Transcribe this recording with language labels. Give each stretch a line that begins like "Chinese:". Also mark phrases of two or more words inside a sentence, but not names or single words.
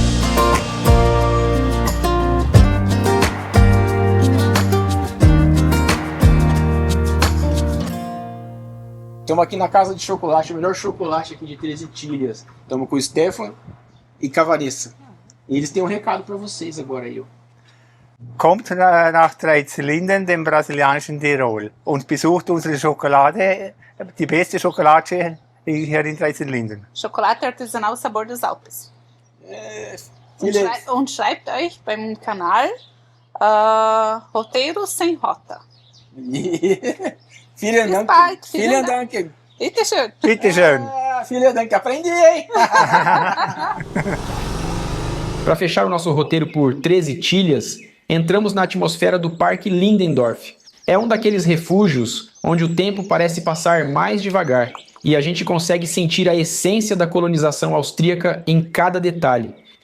Portuguese: Estamos aqui na Casa de Chocolate, o melhor chocolate aqui de 13 Tilhas. Estamos com o Stefan e com a Vanessa. E eles têm um recado para vocês agora aí.
German: Kommt nach Treizlinden, dem brasilianischen Tirol, und besucht unsere Schokolade, die beste Schokolade hier in Treizlinden. Chocolate artesanal Sabor dos Alpes. Und schreibt euch beim Kanal Roteiro Sem Rota. Vielen Dank. Vielen Dank. Bitte schön. Bitte schön. Vielen Dank.
Portuguese: Aprendi, hein? Para fechar o nosso roteiro por 13 Tilhas, entramos na atmosfera do Parque Lindendorf. É um daqueles refúgios onde o tempo parece passar mais devagar e a gente consegue sentir a essência da colonização austríaca em cada detalhe.